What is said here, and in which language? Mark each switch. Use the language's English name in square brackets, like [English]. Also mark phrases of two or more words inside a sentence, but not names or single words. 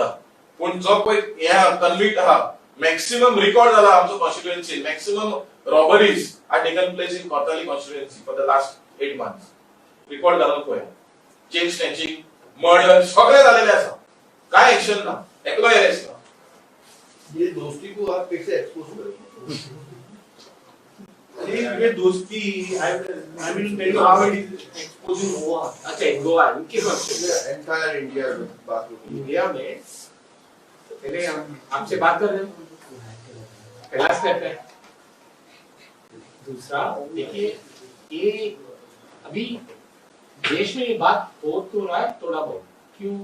[Konkani] पण जो पळय हे कन्विक्ट आहा [English] maximum record [Konkani] जाला आमचो कॉन्स्टिट्युएन्सी. [English] Maximum robberies are taken place in Cortalim constituency for the last 8 months. [Konkani] रिकॉर्ड घालून पळया. [English] chain snatching [Konkani] मर्डर सगळे जालेले आसा. काय एक्शन ना. एकलो अरेस्ट ना. [Hindi] ये दोस्ती को आप कैसे एक्सपोज करेंगे? ये दोस्ती [English] I will tell you how it is exposing Goa. [Hindi] अच्छा गोवा इनके क्वेश्चन एंटायर इंडिया में बात होगी. इंडिया में पहले हम आपसे बात कर रहे हैं. पहला स्टेप है. दूसरा देखिए ये अभी देश में ये बात हो तो रहा है थोड़ा बहुत.